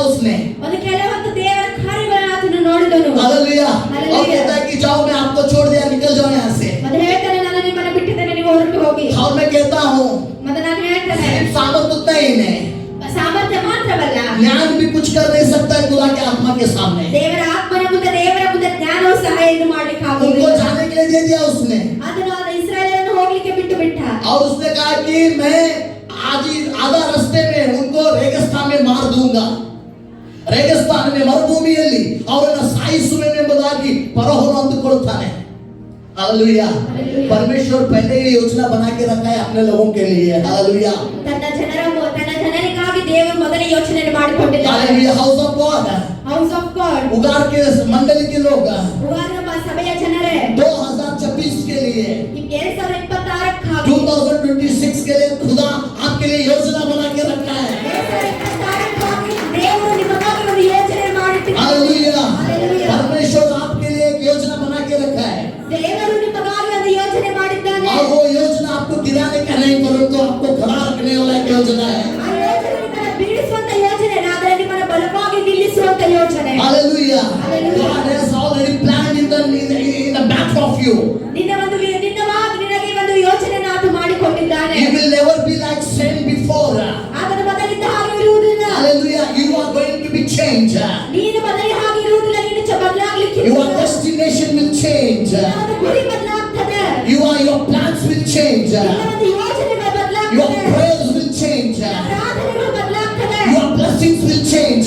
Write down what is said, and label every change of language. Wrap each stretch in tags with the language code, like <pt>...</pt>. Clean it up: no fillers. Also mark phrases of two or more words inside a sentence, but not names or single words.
<hi>उसने।</hi> <kn>ಒಂದು ಕೆಲವೊಂದು ದೇವರ ಕಾರ್ಯಗಳನ್ನು ಆತನು ನೋಡಿದನು.</kn> <hi>हालेलुया। हालेलुया। और कहता है कि जाओ मैं आपको छोड़ दिया, निकल जाओ यहाँ से।</hi> <kn>ಮತ್ತೆ ಹೇಳ್ತಾನೆ ನಾನು ನಿಮ್ಮನ್ನು ಬಿಟ್ಟಿದ್ದೇನೆ, ನೀವು ಹೊರಟು ಹೋಗಿ.</kn> <hi>और मैं कहता हूँ</hi> <kn>ಮತ್ತೆ ನಾನು ಹೇಳ್ತಾನೆ</kn> <hi>सिर्फ सामर्थ उतना ही नहीं,</hi> <kn>ಸಾಮರ್ಥ್ಯ ಮಾತ್ರವಲ್ಲ,</kn> <hi>ज्ञान भी कुछ कर नहीं सकता है खुदा के आत्मा के सामने।</hi> <kn>ದೇವರ ಆತ್ಮನ ಮುಂದೆ ಜ್ಞಾನವು ಸಹ ಏನು ಮಾಡ್ಲಿಕ್ಕೆ</kn> <hi>उनको</hi> <kn>ಆಗುವುದಿಲ್ಲ.</kn> <hi>जाने के लिए दे दिया उसने।</hi> <kn>ಅದನ್ನು ಇಸ್ರಾಯೇಲರನ್ನು ಹೋಗ್ಲಿಕ್ಕೆ ಬಿಟ್ಟ.</kn> <hi>और उसने कहा कि मैं आधा रास्ते में उनको रेगिस्तान में मार दूंगा, रेगिस्तान में</hi> <kn>ಮರುಭೂಮಿಯಲ್ಲಿ ಅವರನ್ನು ಸಾಯಿಸುವೆನು ಎಂಬುದಾಗಿ ಫರೋಹನು ಅಂದುಕೊಳ್ಳುತ್ತಾನೆ।</kn> <hi>हालेलुया। परमेश्वर पहले ही योजना बना के रखा है अपने लोगों के लिए। हालेलुया।</hi> <kn>ತನ್ನ ಜನರಿಗಾಗಿ ದೇವರು ಮೊದಲೇ ಯೋಚನೆ ಮಾಡಿಕೊಂಡಿದ್ದಾನೆ.</kn> <hi>हालेलुया। हाउस ऑफ गॉड,</hi> <kn>ಹೌಸ್ ಆಫ್ ಗಾಡ್,</kn> <hi>उगार के मंडली के लोग</hi> <kn>ಉಗಾರನ ಸಭೆಯ ಜನರೇ</kn> <hi>2026 के लिए 2026 2026 के लिए खुदा आपके लिए योजना बना के रखा है।</hi> <kn>ದೇವರು ನಿಮಗಾಗಿ ಒಂದು ಯೋಚನೆ ಮಾಡಿಟ್ಟಿದ್ದಾನೆ.</kn> <hi>हालेलुया। हालेलुया। परमेश्वर आपके लिए एक योजना बना के रखा है,</hi> <kn>ದೇವರು ನಿಮಗಾಗಿ ಒಂದು ಯೋಚನೆ ಮಾಡಿದ್ದಾನೆ.</kn> <hi>और वो योजना आपको गिराने का नहीं परंतु आपको खड़ा रखने वाला एक योजना है।</hi> <kn>ಆ ಯೋಚನೆ ನಿಮ್ಮನ್ನು ಬೀಳಿಸುವಂತ ಯೋಚನೆ, ಆದರೆ ನಿಮ್ಮನ್ನು ಬಲವಾಗಿ ನಿಲ್ಲಿಸುವಂತ ಯೋಚನೆ.</kn> <en>Hallelujah. Hallelujah. God has already planned in the back of you.</en> <kn>ನಿನಗೆ ಒಂದು ಯೋಚನೆಯನ್ನು ಆತ ಮಾಡಿಕೊಂಡಿದ್ದಾನೆ.</kn> <en>You will never be like same before.</en> <kn>ಆತನು ಮೊದಲಿದ್ದ ಹಾಗೆ ಇರುವುದಿಲ್ಲ.</kn> <en>Hallelujah. You are going to be changed.</en> <kn>ನೀನು ಮೊದಲೇ ಹಾಗೆ ಇರುವುದಿಲ್ಲ, ನೀನು ಬದಲಾಗಲಿಕ್ಕೆ.</kn> <en>Your destination will change.</en> <kn>ನಿನ್ನ ಗುರಿ ಬದಲಾಗ್ತದೆ.</kn> <en>Your plans will change.</en> <kn>ನಿನ್ನ ಒಂದು ಯೋಚನೆಗಳು</kn> <en>Your</en> <kn>ಬದಲಾಗ್ತದೆ.</kn> <en>prayers will change.</en> <kn>ಪ್ರಾರ್ಥನೆಗಳು ಬದಲಾಗ್ತದೆ.</kn> <en>Your blessings will change.</en>